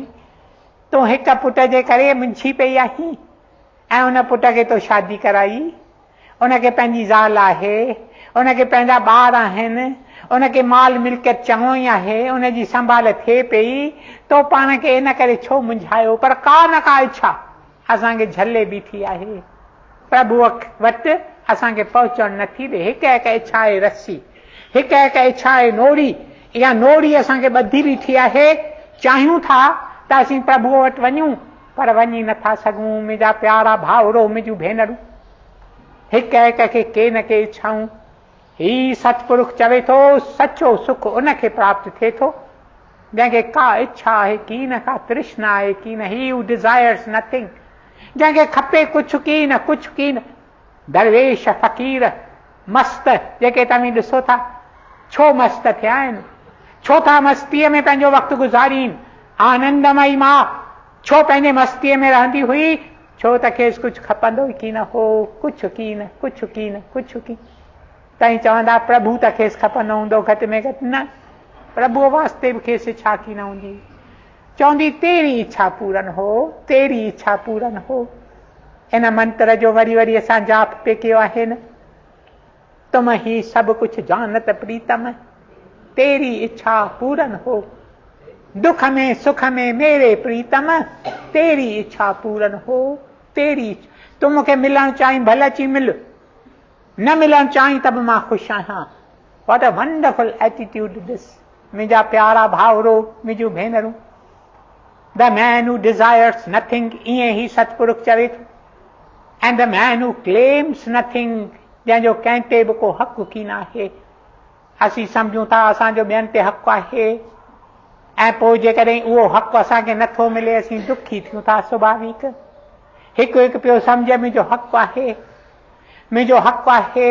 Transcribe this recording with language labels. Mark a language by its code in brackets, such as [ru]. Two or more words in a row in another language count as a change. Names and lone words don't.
[sd] तूं हिक पुट जे करे मुंझी पई आहीं ऐं उन पुट खे तो शादी कराई, उनखे पंहिंजी ज़ाल आहे, उनखे पंहिंजा ॿार आहिनि, उनखे माल मिल्कियत चङो ई आहे, उनजी संभाल थिए पई, तो पाण खे इन करे छो मुंझायो। पर का न का इच्छा असांखे झले बीठी आहे, प्रभुअ वटि असांखे पहुचण नथी ॾे। हिक हिक इच्छा आहे रस्सी, हिक हिक इच्छा आहे नोड़ी, इहा नोड़ी असांखे ॿधी बीठी आहे। चाहियूं था त असीं प्रभुअ वटि वञूं पर वञी नथा सघूं। मुंहिंजा प्यारा भाउरो, मुंहिंजूं भेनरूं, हिक हिक खे के न के इच्छाऊं। ही सतपुरुष चवे थो सचो सुख उनखे प्राप्त थिए थो जंहिंखे का इच्छा आहे की न, का तृष्णा आहे की न। [en] He who desires nothing, [sd] जंहिंखे खपे कुझु की न, कुझु की न। दरवेश फ़क़ीर मस्त जेके तव्हां ॾिसो था, छो मस्त थिया आहिनि, छो था मस्तीअ में पंहिंजो वक़्तु गुज़ारीनि। आनंदमयी मां छो पंहिंजे मस्तीअ में रहंदी हुई, छो त खेसि कुझु खपंदो ई की न हो, कुझु की न, कुझु की न, कुझु की। तव्हीं चवंदा प्रभु त खेसि खपंदो हूंदो घटि में घटि, न, प्रभुअ वास्ते बि खेसि इच्छा की न हूंदी। [hi] चवंदी तेरी इच्छा पूरन हो, तेरी इच्छा पूरन हो। [sd] इन मंत्र जो वरी वरी असां जाप पे कयो आहे न, [hi] तुम ही सब कुछ जानत प्रीतम, तेरी इच्छा पूरन हो। दुख में सुख में मेरे प्रीतम, तेरी इच्छा पूरन हो। [sd] तेरी तूं मूंखे मिलणु चाहीं भले अची मिल, न मिलणु चाहीं त बि मां ख़ुशि आहियां। [en] What a wonderful attitude this. [sd] मुंहिंजा प्यारा भाउरो, मुंहिंजूं भेनरूं, [en] The man who desires nothing, [sd] ईअं ई सतपुरुष चवे थो। [en] And the man who claims nothing, [sd] जंहिंजो कंहिं ते बि को हक़ की न आहे। असीं सम्झूं था असांजो ॿियनि ते हक़ आहे ऐं पोइ जेकॾहिं उहो हक़ असांखे नथो मिले असीं दुखी थियूं था। स्वाभाविक हिकु हिकु पियो सम्झे मुंहिंजो हक़ आहे, मुंहिंजो हक़ आहे।